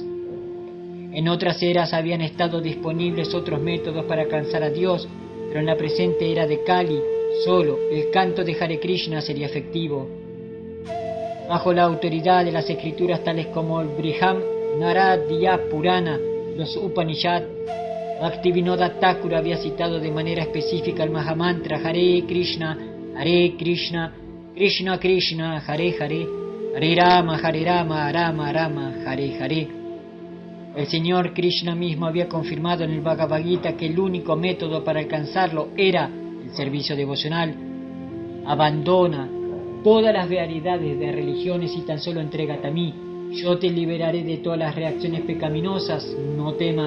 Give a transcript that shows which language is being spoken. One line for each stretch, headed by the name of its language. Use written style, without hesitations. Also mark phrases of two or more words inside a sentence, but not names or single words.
Spanish: En otras eras habían estado disponibles otros métodos para alcanzar a Dios, pero en la presente era de Kali, solo el canto de Hare Krishna sería efectivo. Bajo la autoridad de las escrituras tales como el Briham Naradiya Purana, los Upanishad, Bhaktivinoda Thakur había citado de manera específica el Mahamantra Hare Krishna, Krishna Krishna, Hare Hare, Hare Rama, Rama Rama, Hare Hare. El Señor Krishna mismo había confirmado en el Bhagavad Gita que el único método para alcanzarlo era el servicio devocional. Abandona todas las variedades de religiones y tan solo entrégate a mí. Yo te liberaré de todas las reacciones pecaminosas, no temas.